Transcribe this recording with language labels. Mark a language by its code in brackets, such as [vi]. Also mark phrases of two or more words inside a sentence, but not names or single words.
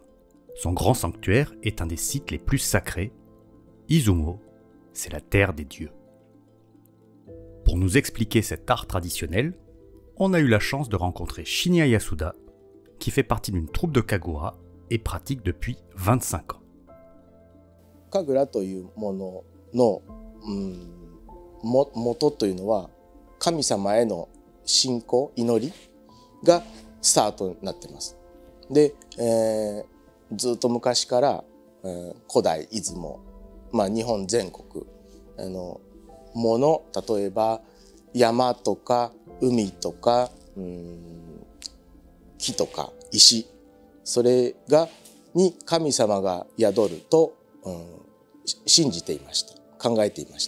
[fr] Son grand sanctuaire est un des sites les plus sacrés. Izumo, c'est la terre des dieux. Pour nous expliquer cet art traditionnel, on a eu la chance de rencontrer Shinya Yasuda, qui fait partie d'une troupe de kagura et pratique depuis 25 ans. [ja] Kagura というものの元というのは神様への信仰祈りがスタートになってます。で、ずっと昔から、古代出雲、日本全国もの、例えば山とか海とか木とか石、それに神様が宿ると、信じていました、考えていました。